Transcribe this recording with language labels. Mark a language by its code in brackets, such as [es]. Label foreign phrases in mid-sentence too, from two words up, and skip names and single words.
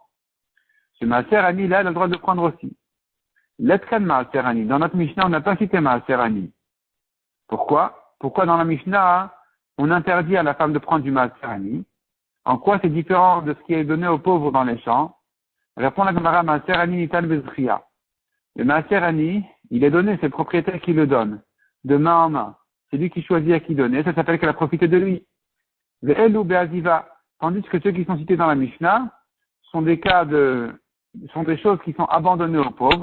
[fr] Ce [he] מעשר עני, [fr] là, elle a le droit de prendre aussi. [he] לתקן מעשר עני. [fr] Dans notre Mishnah, on n'a pas cité [he] מעשר עני. [fr] Pourquoi? Pourquoi dans la Mishnah, on interdit à la femme de prendre du [he] מעשר עני? [fr] En quoi c'est différent de ce qui est donné aux pauvres dans les champs? Répond la Gemara, [he] מעשר עני ניתן בזריה. [fr] Le [he] מעשר עני, [fr] il est donné, c'est le propriétaire qui le donne, de main en main. C'est lui qui choisit à qui donner, ça s'appelle qu'elle a profité de lui. [he] ואלו בעזיבה. [fr] Tandis que ceux qui sont cités dans la Mishnah sont des choses qui sont abandonnées aux pauvres.